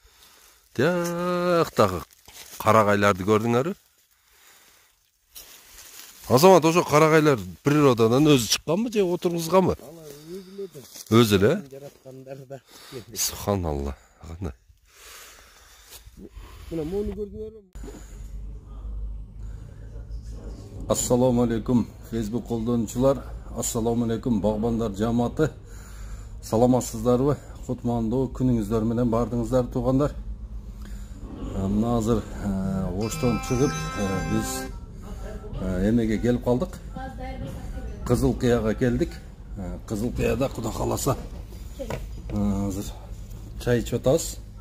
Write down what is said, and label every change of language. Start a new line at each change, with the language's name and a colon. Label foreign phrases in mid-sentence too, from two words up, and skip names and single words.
Kyrgyz: Тияктагы карагайларды көрдүңөрбү? Азамат ошо карагайлар природадан өзү чыкканбы же отургузганбы? Алар өзү Өзі эле? Жараткандары да. Subhanallah. Кандай? Мына мону көрдүңөрбү?
Uzbek: Assalomu alaykum
Kyrgyz: Facebook колдонуучулар.
Uzbek: Assalomu alaykum
Kyrgyz: багбандар жамааты. Саламатсыздарбы? Кутмандуу күнүңүздөр менен бардыңыздар туугандар. Мына азыр оштон чыгып биз эмеге келип калдык. Кызыл Кыяга келдик. Кызыл Кыяда Куда кааласа азыр чай ичип атабыз.